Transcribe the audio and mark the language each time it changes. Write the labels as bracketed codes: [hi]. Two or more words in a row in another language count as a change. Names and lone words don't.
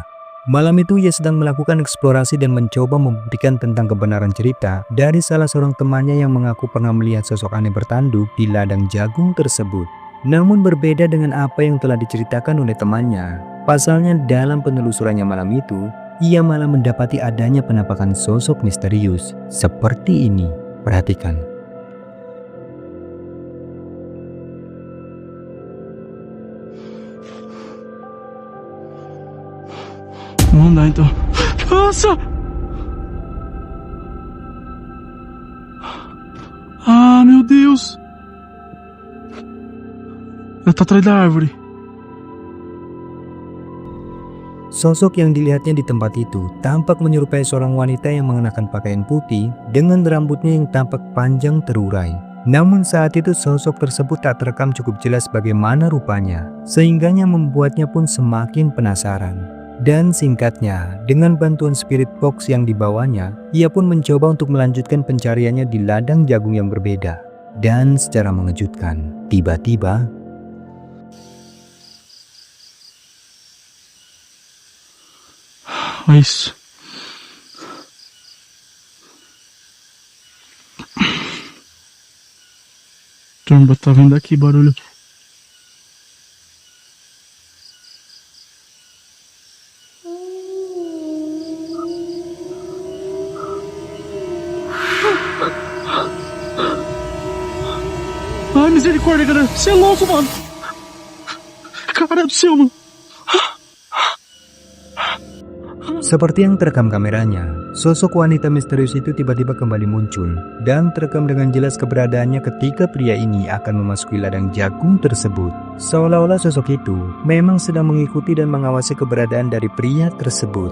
[id] Malam itu ia sedang melakukan eksplorasi dan mencoba membuktikan tentang kebenaran cerita dari salah seorang temannya yang mengaku pernah melihat sosok aneh bertanduk di ladang jagung tersebut. Namun berbeda dengan apa yang telah diceritakan oleh temannya. Pasalnya dalam penelusurannya malam itu, ia malah mendapati adanya penampakan sosok misterius seperti ini. Perhatikan. [pt] Vamos andar então. Nossa! Ah, meu Deus! Ela tá atrás da árvore. [id] Sosok yang dilihatnya di tempat itu tampak menyerupai seorang wanita yang mengenakan pakaian putih dengan rambutnya yang tampak panjang terurai. Namun saat itu sosok tersebut tak terekam cukup jelas bagaimana rupanya, sehingganya membuatnya pun semakin penasaran. Dan singkatnya, dengan bantuan spirit box yang dibawanya, ia pun mencoba untuk melanjutkan pencariannya di ladang jagung yang berbeda. Dan secara mengejutkan, tiba-tiba [pt] Mas. Caramba, tá vendo aqui barulho? Ai, misericórdia, cara. Você é louco, mano. Cara do céu, mano. [id] seperti yang terekam kameranya, sosok wanita misterius itu tiba-tiba kembali muncul dan terekam dengan jelas keberadaannya ketika pria ini akan memasuki ladang jagung tersebut. Seolah-olah sosok itu memang sedang mengikuti dan mengawasi keberadaan dari pria tersebut.